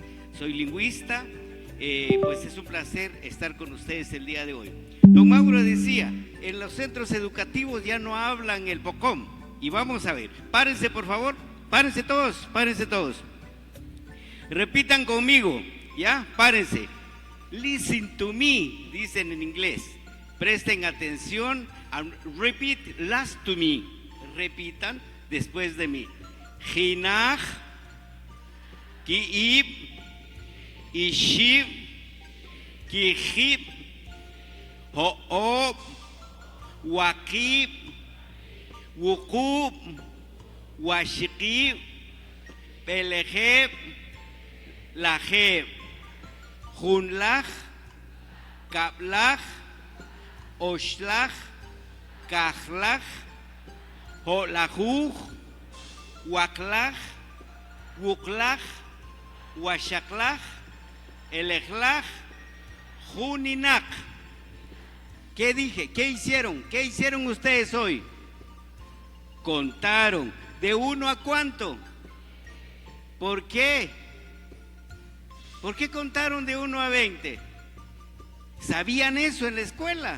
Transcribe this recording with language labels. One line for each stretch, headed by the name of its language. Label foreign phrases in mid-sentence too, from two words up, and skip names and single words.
Spanish: Soy lingüista, pues es un placer estar con ustedes el día de hoy. Don Mauro decía, en los centros educativos ya no hablan el pocón, y vamos a ver, párense por favor. Párense todos. Repitan conmigo, ¿ya? Párense.
English: Listen to me,
Spanish: dicen en inglés. Presten atención.
English: Repeat last to me.
Spanish: Repitan después de mí.
Poqomchi': Hinach, kiib, ishib, kihib, ho'ob, wakib, wukub, Washiki, Pelejeb, Lajeb, Junlaj, Kablaj, Oshlaj, Kajlaj, Holajuj, Waklaj, Wuklaj, Washaklaj, Elejlaj, Juninak.
Spanish: ¿Qué dije? ¿Qué hicieron? ¿Qué hicieron ustedes hoy? Contaron. ¿De 1 a cuánto? ¿Por qué? ¿Por qué contaron de 1 a 20? ¿Sabían eso en la escuela?